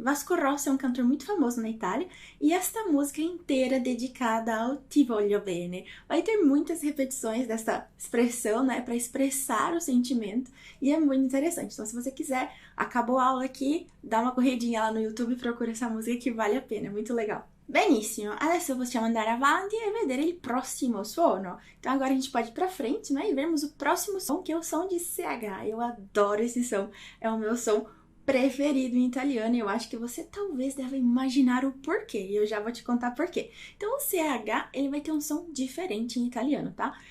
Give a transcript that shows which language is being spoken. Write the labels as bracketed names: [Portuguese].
[Portuguese] Vasco Rossi é um cantor muito famoso na Itália e esta música é inteira dedicada ao [Italian] Ti voglio bene. [Portuguese] Vai ter muitas repetições dessa expressão, né, para expressar o sentimento e é muito interessante. Então, se você quiser, acabou a aula aqui, dá uma corridinha lá no YouTube e procura essa música que vale a pena, é muito legal. [Italian] Benissimo, adesso possiamo andare avanti e vedere il prossimo suono. [Portuguese] Então agora a gente pode ir pra frente, né, e vermos o próximo som, que é o som de CH. Eu adoro esse som, é o meu som preferido em italiano e eu acho que você talvez deva imaginar o porquê, e eu já vou te contar porquê. Então o CH, ele vai ter um som diferente em italiano, tá?